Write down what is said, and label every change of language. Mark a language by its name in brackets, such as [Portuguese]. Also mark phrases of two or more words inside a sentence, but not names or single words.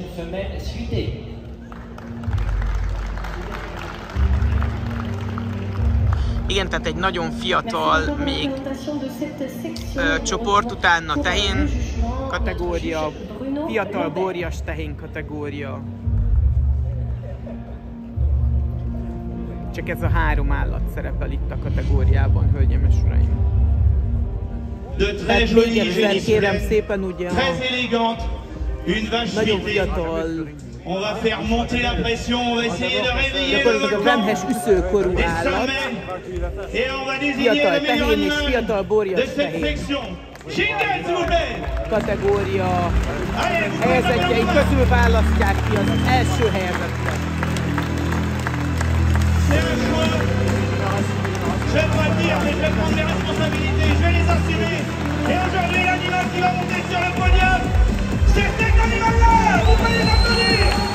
[Hungarian] Igen, tehát egy nagyon fiatal még csoport, utána tehén kategória, fiatal borjas tehén kategória. Csak ez a 3 állat szerepel itt a kategóriában, hölgyeim és uraim. Tehát még egyszer kérem szépen, ugye nagyon fiatal, [French] on va faire monter la pression, on va essayer de réveiller le volcan [Hungarian] vemhes üszőkorú állat, fiatal tehén és fiatal borjas tehén kategória helyezettjei közül választják ki az első helyezettet. [French] Je dois le dire, mais je vais prendre mes responsabilités, je vais les assumer. Et aujourd'hui, l'animal qui va monter sur le podium, c'est cet animal-là. Vous pouvez les applaudir.